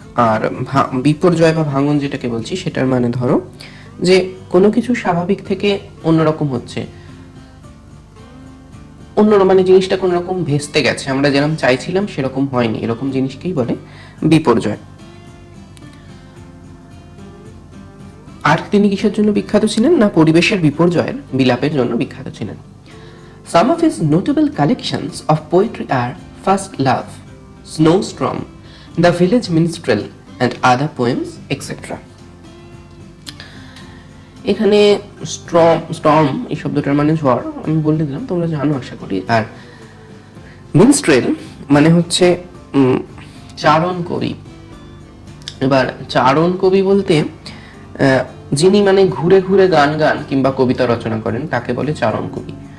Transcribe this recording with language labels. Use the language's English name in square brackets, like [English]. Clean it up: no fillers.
[Bangla] আর বিপর্যয় বা ভাঙন যেটাকে বলছি, সেটার মানে ধরো যে কোনো কিছু স্বাভাবিক থেকে অন্যরকম হচ্ছে, মানে জিনিসটা কোনো রকম ভেস্তে গেছে, আমরা যেরকম চাইছিলাম সেরকম হয়নি, এরকম জিনিসকেই বলে বিপর্যয়। আর তিনি কিসের জন্য বিখ্যাত ছিলেন না, পরিবেশের বিপর্যয়ের বিলাপের জন্য বিখ্যাত ছিলেন। [English] Some of his notable collections of poetry are First Love, Snowstorm, The Village Minstrel and Other Poems, etc. [Bangla] এখানে স্টর্ম এই শব্দটার মানে ঝড়, আমি বলে দিলাম, তোমরা জানো আশা করি। আর মিনস্ট্রেল মানে হচ্ছে চারণ কবি। এবার চারণ কবি বলতে যিনি মানে ঘুরে ঘুরে গান কিংবা কবিতা রচনা করেন, তাকে বলে চারণ কবি।